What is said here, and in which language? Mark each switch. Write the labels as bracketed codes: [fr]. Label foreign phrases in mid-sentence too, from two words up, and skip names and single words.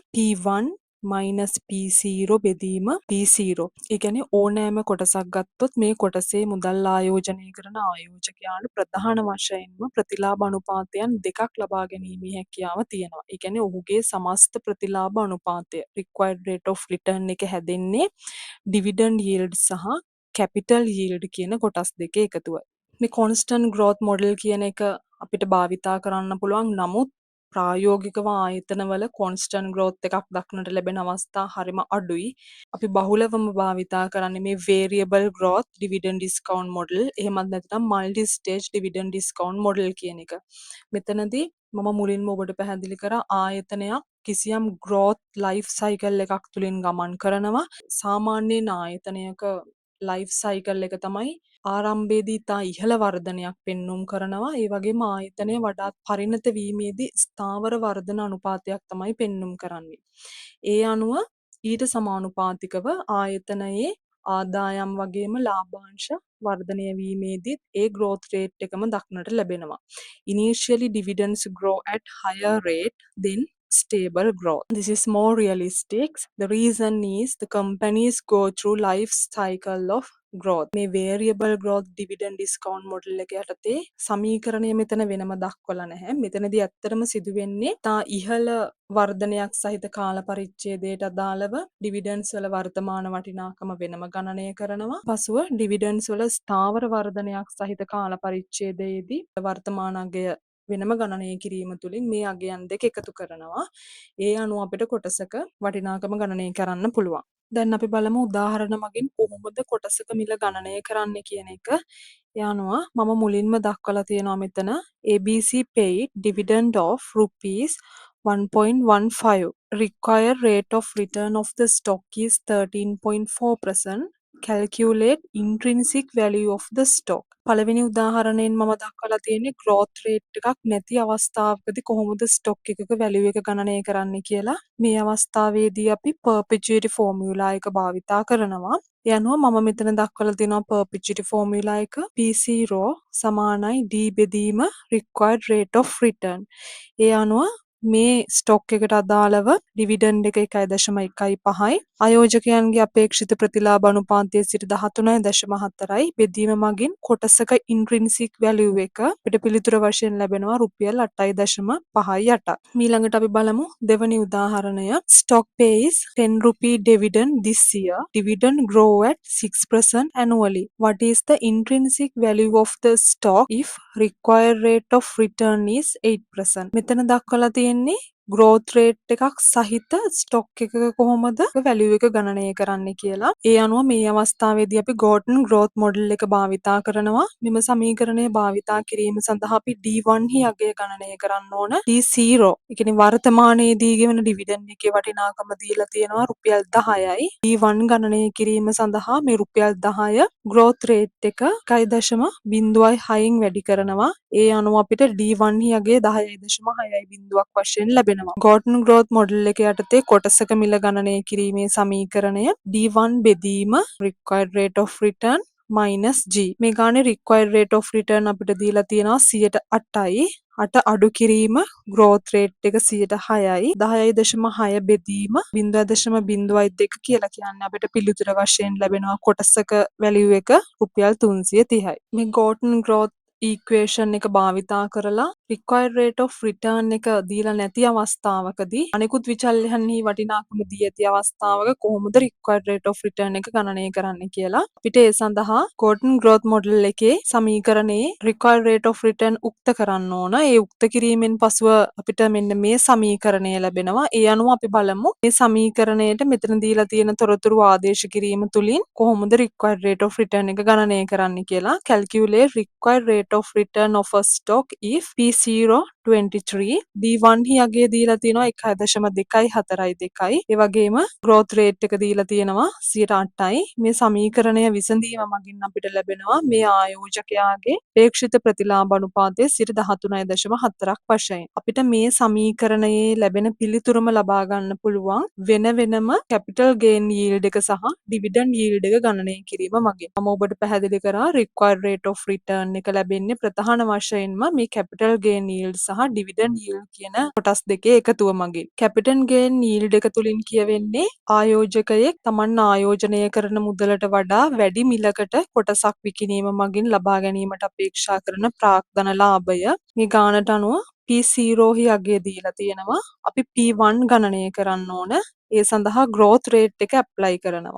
[si] P1 minus P0 බෙදීම P0. ඒ කියන්නේ ඕනෑම කොටසක් ගත්තොත් මේ කොටසේ මුදල් ආයෝජනය කරන ආයෝජකයාට ප්‍රධාන වශයෙන්ම ප්‍රතිලාභ අනුපාතයන් දෙකක් ලබා ගැනීමේ හැකියාව තියෙනවා. ඒ කියන්නේ ඔහුගේ සමස්ත ප්‍රතිලාභ අනුපාතය [en] required rate of return [si] එක හැදෙන්නේ [en] dividend yield [si] සහ [en] capital yield [si] කියන කොටස් දෙකේ එකතුවයි. මේ [en] constant growth model [si] කියන එක අපිට භාවිතා කරන්න පුළුවන්. නමුත් ප්‍රායෝගිකව ආයතනවල [en] constant growth [si] එකක් දක්නට ලැබෙන අවස්ථා හරිම අඩුයි. අපි බහුලවම භාවිතා කරන්නේ මේ [en] variable growth dividend discount model. [si] එහෙමත් නැත්නම් [en] multi stage dividend discount model [si] කියන එක. මෙතනදී මම මුලින්ම ඔබට පැහැදිලි කරා ආයතනයක් කිසියම් [en] growth life cycle [si] එකක් තුලින් ගමන් කරනවා. සාමාන්‍යයෙන් ආයතනයක [en] life cycle [si] එක තමයි ආරම්භයේදී ඉතා ඉහළ වර්ධනයක් පෙන්නුම් කරනවා. ඒ වගේම ආයතනය වඩාත් පරිණත වීමේදී ස්ථාවර වර්ධන අනුපාතයක් තමයි පෙන්නුම් කරන්නේ. ඒ අනුව ඊට සමානුපාතිකව ආයතනයේ ආදායම් වගේම ලාභාංශ වර්ධනය වීමේදීත් ඒ [en] growth rate [si] එකම දක්නට ලැබෙනවා. [en] Initially dividends grow at higher rate than stable growth. This is more realistic. The reason is the companies go through life cycle of growth. [si] මේ [en] variable growth dividend discount model [si] එක යටතේ සමීකරණය මෙතන වෙනම දක්වලා නැහැ. මෙතනදී ඇත්තටම සිදුවෙන්නේ තා ඉහළ වර්ධනයක් සහිත කාල පරිච්ඡේදයට අදාළව dividends වල වර්තමාන වටිනාකම වෙනම ගණනය කරනවා. පසුව dividends වල ස්ථාවර වර්ධනයක් සහිත කාල පරිච්ඡේදයේදී වර්තමාන අගය වෙනම ගණනය කිරීම තුළින් මේ අගයන් දෙක එකතු කරනවා. ඒ අනුව අපිට කොටසක වටිනාකම ගණනය කරන්න පුළුවන්. දැන් අපි බලමු උදාහරණ මගින් කොහොමද කොටසක මිල ගණනය කරන්නේ කියන එක. ඒ අනුව මම මුලින්ම දක්වලා තියෙනවා මෙතන [en] ABC paid dividend of rupees 1.15. Required rate of return of the stock is 13.4%. Calculate intrinsic value of the stock. [si] පළවෙනි උදාහරණයෙන් මම දක්වලා තියෙන්නේ [en] growth rate [si] එකක් නැති අවස්ථාවකදී කොහොමද stock එකක value එක ගණනය කරන්නේ කියලා. මේ අවස්ථාවේදී අපි [en] perpetuity formula [si] එක භාවිතා කරනවා. ඒ අනුව මම මෙතන දක්වලා තියෙනවා [en] perpetuity formula [si] එක P0 සමානයි D බෙදීම [en] required rate of return. [si] ඒ අනුව මේ ස්ටොක් එකට අදාළව ඩිවිඩන්ඩ් එක 1.15යි. ආයෝජකයන්ගේ අපේක්ෂිත ප්‍රතිලාභ අනුපාතය සිට 13.4යි. බෙදීම මගින් කොටසක [en] intrinsic value [si] එක අපිට පිළිතුර වශයෙන් ලැබෙනවා රුපියල් 8.58. මීළඟට අපි බලමු දෙවැනි උදාහරණය. [en] Stock pays 10 rupee dividend this year. Dividend grow at 6% annually. What is the intrinsic value of the stock if required rate of return is 8%? [si] මෙතන දක්වලා තියෙන්නේ [en] growth rate [si] එකක් සහිත ස්ටොක් එකක කොහොමද වැලියු එක ගණනය කරන්න කියලා. ඒ අනුව මේ අවස්ථාවේදී අපි [en] Gordon growth model [si] එක භාවිතා කරනවා. මෙම සමීකරණය භාවිතා කිරීම සඳහා අපි D1 හි අගය ගණනය කරන්න ඕන. D0 ඒ කියන්නේ වර්තමානයේදී ගෙවන ඩිවිඩන්ඩ් එකේ වටිනාකම දීලා තියෙනවා රුපියල් 10යි. D1 ගණනය කිරීම සඳහා මේ රුපියල් 10 [en] growth rate [si] එක 1.06න් වැඩි කරනවා. ඒ අනුව අපිට D1 හි අගය 10.6 වශයෙන් ලැබෙනවා. [en] Gordon growth model [si] එක යටතේ කොටසක මිල ගණනය කිරීමේ සමීකරණය D1 බෙදීම [en] required rate of return minus G. [si] මේ ගානේ [en] required rate of return [si] අපිට දීලා තියෙනවා 8යි. 8 අඩු කිරීම [en] growth rate [si] එක 6යි. 10.6 බෙදීම 0.02 කියලා කියන්නේ අපිට පිළිතුර වශයෙන් ලැබෙනවා කොටසක value එක රුපියල් 330යි. මේ [en] Gordon growth equation [si] එක භාවිතා කරලා [en] required rate of return [si] එක දීලා නැති අවස්ථාවකදී අනෙකුත් විචල්යන්හි වටිනාකම දී ඇති අවස්ථාවක කොහොමද [en] required rate of return [si] එක ගණනය කරන්න කියලා අපිට ඒ සඳහා [en] Gordon growth model [si] එකේ සමීකරණයේ [en] required rate of return [si] උක්ත කරන්න ඕන. ඒ උක්ත කිරීමෙන් පසුව අපිට මෙන්න මේ සමීකරණය ලැබෙනවා. ඒ අනුව අපි බලමු මේ සමීකරණයට මෙතන දීලා තියෙන තොරතුරු ආදේශ කිරීම තුලින් කොහොමද [en] required rate of return [si] එක ගණනය කරන්න කියලා. [en] Calculate required rate of return of a stock if P0 23 [si] D1 හි අගය දීලා තියෙනවා 1.242යි. ඒ වගේම [en] growth rate [si] එක දීලා තියෙනවා 8යි. මේ සමීකරණය විසඳීම මගින් අපිට ලැබෙනවා මේ ආයෝජකයාගේ අපේක්ෂිත ප්‍රතිලාභ අනුපාතය 13.4ක් වශයෙන්. අපිට මේ සමීකරණයේ ලැබෙන පිළිතුරම ලබා ගන්න පුළුවන් වෙන වෙනම [en] capital gain yield [si] එක සහ [en] dividend yield [si] එක ගණනය කිරීම මගින්. මම ඔබට පැහැදිලි කරා [en] required rate of return [si] එක ලැබෙන්නේ ප්‍රධාන වශයෙන්ම මේ [en] capital gain yield [si] සහ [en] dividend yield [si] කියන කොටස් දෙකේ එකතුව මගින්. [en] capital gain yield [si] එක තුලින් කියවෙන්නේ ආයෝජකයෙක් Taman ආයෝජනය කරන මුදලට වඩා වැඩි මිලකට කොටසක් විකිණීම මගින් ලබා ගැනීමට අපේක්ෂා කරන ප්‍රාග්ධන ලාභය. මේ ගානට අනුව P0 හි අගය දීලා තියෙනවා. අපි P1 ගණනය කරන්න ඕන. ඒ සඳහා [en] growth rate [si] එක apply කරනවා.